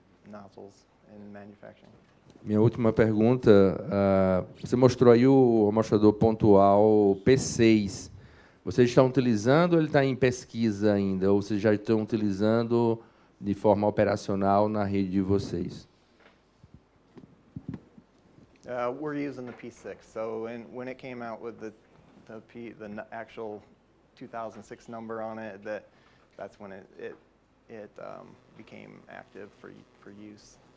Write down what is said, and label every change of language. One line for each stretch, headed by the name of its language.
English: nozzles in manufacturing.
Portuguese: Minha última pergunta, você mostrou aí o amostrador pontual P6. Vocês estão utilizando ou ele está em pesquisa ainda? Ou vocês já estão utilizando de forma operacional na rede de vocês?
English: We're using the P6. So when it came out with the actual 2006 number on it, that's when it became active for use.